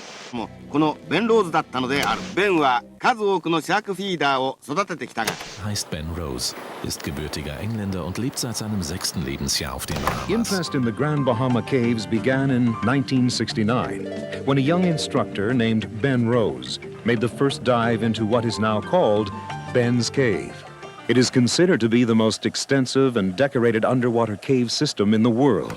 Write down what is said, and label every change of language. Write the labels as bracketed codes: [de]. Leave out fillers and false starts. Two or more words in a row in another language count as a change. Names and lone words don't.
[ja] もこのベン・ローズだったのである。ベンは数多くのシャークフィーダーを育ててきたが [de] Heißt Ben Rose, ist gebürtiger Engländer und lebt seit seinem 6. Lebensjahr auf den Bahamas. [en] Interest in the Grand Bahama Caves began in 1969, when a young instructor named Ben Rose made the first dive into what is now called Ben's Cave. It is considered to be the most extensive and decorated underwater cave system in the world.